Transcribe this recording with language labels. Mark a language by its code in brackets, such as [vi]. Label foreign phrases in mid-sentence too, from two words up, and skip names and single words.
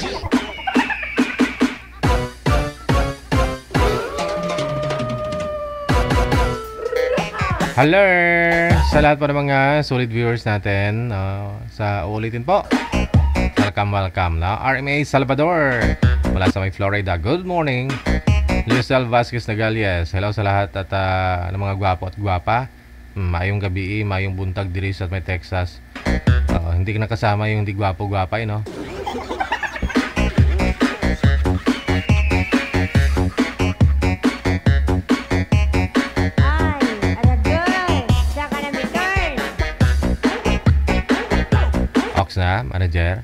[en] Hello! [tl] Sa lahat po ng mga solid viewers natin, sa ulitin po. Welcome na RMA Salvador mula sa may Florida. [en] Good morning. [tl] Lucel Vasquez Nagalies. Hello sa lahat at ng mga gwapo at gwapa. [hil] Mayong gabi, mayong buntag diri sa may Texas. [tl] Hindi na kasama yung di gwapo-gwapa, no? Ox na, manager.